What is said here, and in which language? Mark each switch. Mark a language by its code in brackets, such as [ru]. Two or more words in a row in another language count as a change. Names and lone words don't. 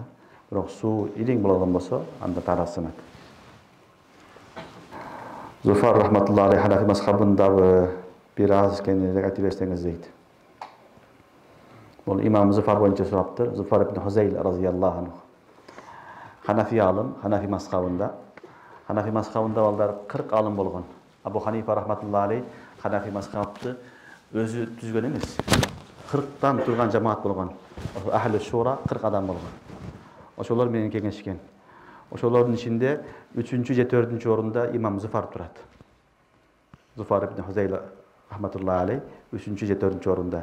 [ky] Бирок суу ириң болгон болсо, анда тарасынат. Зуфар [ar] رحمة الله عليه [ky] Ханафи мазхабындагы бир аз кененирээк айтып берсеңиз дейт. Бул имам Зуфар боюнча сураптыр. Зуфар ибн Хузейл [ar] رضي الله عنه. [ky] Ханафи алым, Ханафи мазхабында. Ханафи мазхабында балдар 40 алым болгон. Абу Ханифа [ar] رحمة الله عليه [ky] Ханафи мазхабты өзү түзгөн эмес. 40тан турган жамаат болгон. [ar] أهل الشورى [ky] 40 адам болгон. Ошолор менен кеңешкен. Ошолордун ичинде 3-чү же 4-чү орунда имам Зуфар турат. Зуфар ибн Хузейл [ar] رحمة الله عليه [ky] 3-чү же 4-чү орунда.